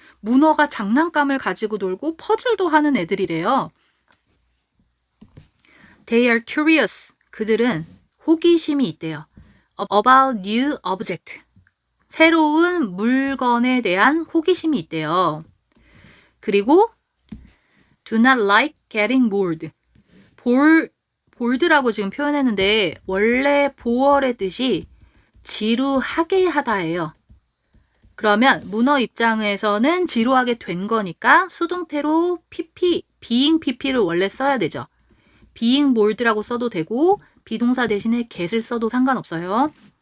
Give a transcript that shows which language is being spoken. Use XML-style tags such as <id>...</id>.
<ko>문어가 장난감을 가지고 놀고 퍼즐도 하는 애들이래요.</ko> <en>They are curious.</en> <ko>그들은 호기심이 있대요.</ko> <en>About new object.</en> <ko>새로운 물건에 대한 호기심이 있대요. 그리고</ko> <en>do not like getting bored.</en> <ko>bored라고 지금 표현했는데 원래 보어의 뜻이 지루하게 하다예요. 그러면 문어 입장에서는 지루하게 된 거니까 수동태로 pp, being pp를 원래 써야 되죠.</ko> <en>being bored</en> <ko>라고 써도 되고 비동사 대신에 get을 써도 상관없어요.</ko>